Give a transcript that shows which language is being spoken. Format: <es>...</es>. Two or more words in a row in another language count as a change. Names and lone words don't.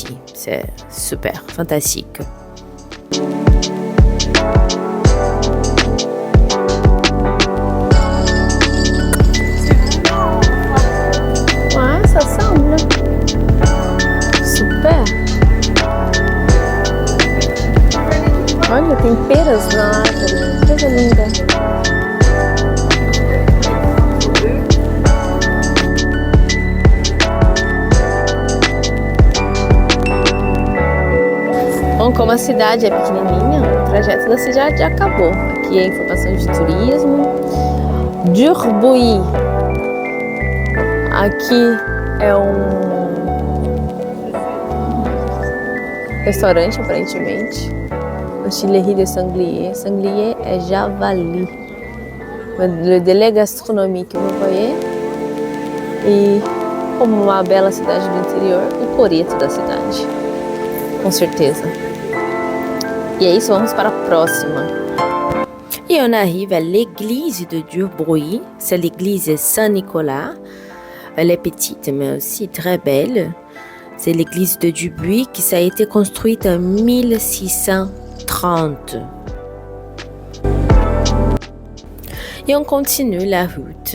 <fr>C'est super, fantastique. Ouais, ça semble. Super.</fr> <pt>Olha, tem peras na árvore. Coisa linda. Bom, como a cidade é pequenininha, o trajeto da cidade já acabou. Aqui é informação de turismo. Durbuy. Aqui é restaurante, aparentemente.</pt> <fr>Chillerie de sanglier.</fr> <pt>Sanglier é javali.</pt> <fr>Le délai gastronomique, vous voyez?</fr> <pt>E como uma bela cidade do interior, o coreto da cidade. Com certeza. E é isso, vamos para a próxima.</pt> <fr>Et on arrive à l'église de Durbuy. C'est l'église Saint-Nicolas. Elle est petite, mais aussi très belle. C'est l'église de Durbuy qui a été construite en 1630. Et on continue la route.</fr>